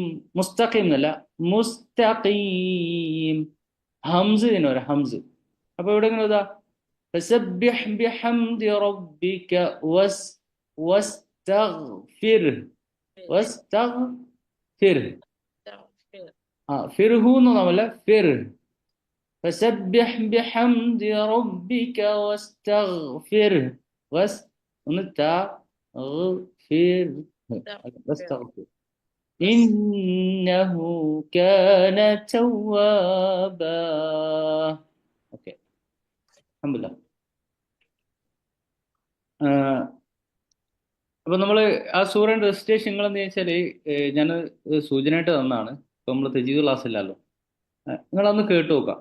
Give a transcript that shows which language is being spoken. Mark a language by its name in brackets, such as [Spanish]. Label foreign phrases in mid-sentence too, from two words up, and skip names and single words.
[Malayalam] മുസ്തഖീം എന്നല്ല, മുസ്തഖീം. ഹംസ് തന്നെ ഒരു ഹംസ്. അപ്പൊ ഇവിടെ എങ്ങനെ ഇതാ [Arabic] فسبح بحمد ربك واستغفر. [Malayalam] വസ്തഗ്ഫിർ. ഫിർഹു എന്നൊന്നുമല്ല, ഫിർ. [Arabic] فسبح بحمد ربك واستغفر. ഒന്ന് واستغفر إنه كان توابا. [Malayalam] ഓക്കെ, അൽഹംദുലില്ലാ. അപ്പൊ നമ്മള് ആ സൂറയുടെ രജിസ്ട്രേഷൻ നിങ്ങളെന്ന് ചോദിച്ചാല് ഞാൻ സൂചനയായിട്ട് തന്നാണ്. ഇപ്പൊ നമ്മള് തജീദ് ക്ലാസ് ഇല്ലല്ലോ, നിങ്ങളൊന്ന് കേട്ടു നോക്കാം.